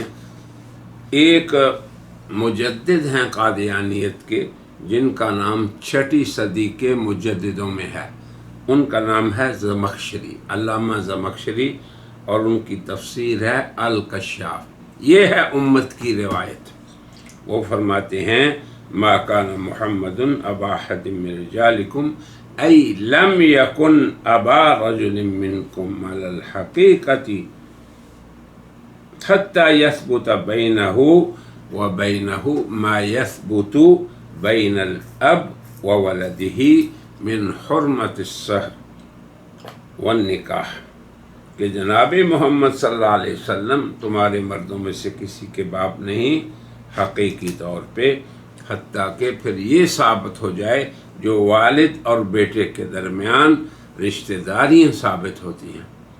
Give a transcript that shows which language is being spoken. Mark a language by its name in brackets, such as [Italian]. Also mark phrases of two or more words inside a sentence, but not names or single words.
[Urdu] ایک مجدد ہیں قادیانیت کے جن کا نام 6 صدی کے مجددوں میں ہے، ان کا نام ہے زمخشری، علامہ زمخشری، اور ان کی تفسیر ہے الکشاف۔ یہ ہے امت کی روایت۔ وہ فرماتے ہیں [Arabic] ما کان محمد ابا احد من رجالکم ای لم یکن ابا رجل منکم علی الحقیقۃ حتی یثبت بینہ وبینہ ما یثبت بین الاب وولدہ من حرمت السحر والنکاح، [Urdu] کہ جناب محمد صلی اللہ علیہ وسلم تمہارے مردوں میں سے کسی کے باپ نہیں حقیقی طور پہ، حتیٰ کہ پھر یہ ثابت ہو جائے جو والد اور بیٹے کے درمیان رشتہ داریاں ثابت ہوتی ہیں،